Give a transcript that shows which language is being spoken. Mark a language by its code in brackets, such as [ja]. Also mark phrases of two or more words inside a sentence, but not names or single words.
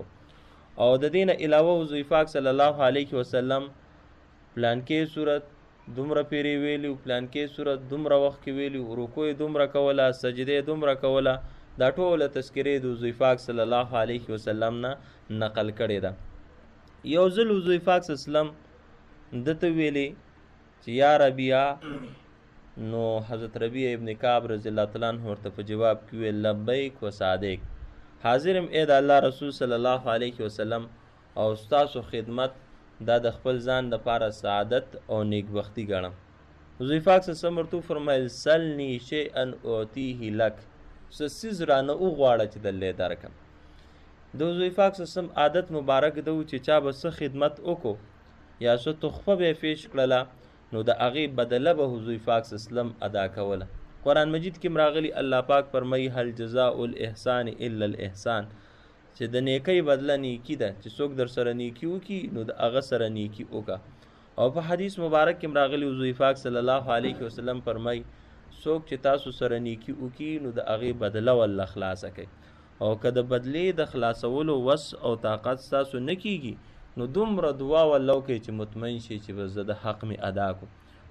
[ps] او د دې نه علاوه حضور پاک [ar] صلی الله علیه وسلم [ps] پلانکې صورت دومره پیرې ویلي، پلانکې صورت دومره وخت کې ویلي، رکوع دومره کوله، سجدې دومره کوله، دا ټوله تذکرې د حضور پاک [ar] صلی الله علیه وسلم [ps] نه نقل کړې ده. یو ځل حضور پاک [ar] صلی الله علیه وسلم [ps] دته ویلي چې یا ربیعه، نو حضرت ربیعه ابن کعب [ar] رضی الله تعالی عنہ [ps] ورته په جواب کې ویل [ar] لبیک و صادق، [ps] حاضرم ای د الله رسول [ar] صلی الله علیه وسلم [ps] او ستاسو خدمت دا د خپل ځان دپاره سعادت او نیکبختي ګڼم. حضور پاک [ar] صلی الله علیه وسلم [ps] ورته وفرمیل [ar] سلني شیئا اعطیه لک، [ps] څه څیز رانه وغواړه چې درلې درکړم. د حضور پاک [ar] صلی الله علیه وسلم [ps] عادت مبارک ده چې چا به څه خدمت وکړو یا څه تحفه به یې پیش کړله نو د هغې بدله به حضور پاک [ar] صلی الله علیه وسلم [ps] ادا کوله. قرآن مجید کې راغلي الله پاک فرمایي [ar] هل جزاء الاحسان الا الاحسان، [ps] چې د نیکۍ بدله نیکي ده، چې څوک در سره نیکي وکړي نو د هغه سره نیکي وکړه. او په حدیث مبارک کې راغلي حضور پاک [ar] صلی الله علیه وسلم [ps] فرمایي څوک چې تاسو سره نیکي وکړي نو د هغې بدله والله خلاصه کوي، او که د بدلې د خلاصولو وس او طاقت ستاسو نه کیږي نو دومره دعا والله وکړئ چې مطمئن شي چې بس د حق مې ادا کړو.